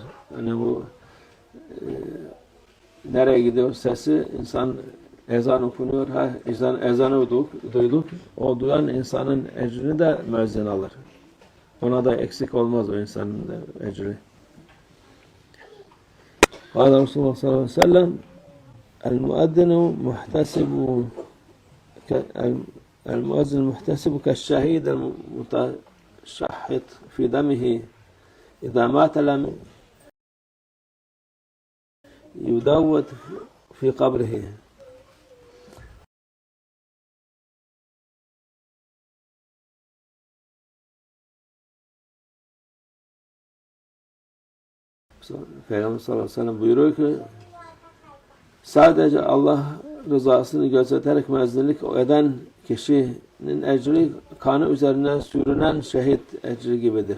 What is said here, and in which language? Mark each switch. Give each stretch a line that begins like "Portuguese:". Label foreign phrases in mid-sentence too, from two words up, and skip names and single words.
Turkish: Yani bu nereye gidiyor sesi insan ezan okunuyor. Ezanı duyduk. O duyan insanın ecrini de müezzin alır. Ona da eksik olmaz o insanın ecri.
Arabic: قال رسول الله صلى الله عليه وسلم المؤذن محتسب المؤذن المحتسب كالشهيد المتشحط في دمه إذا مات لم يدود في قبره.
Turkish: Peygamber
Arabic: صلى الله عليه وسلم
Turkish: buyuruyor ki sadece Allah rızasını gözeterek müezzinlik eden kişinin ecri kanı üzerinden sürünen şehit ecri gibidir.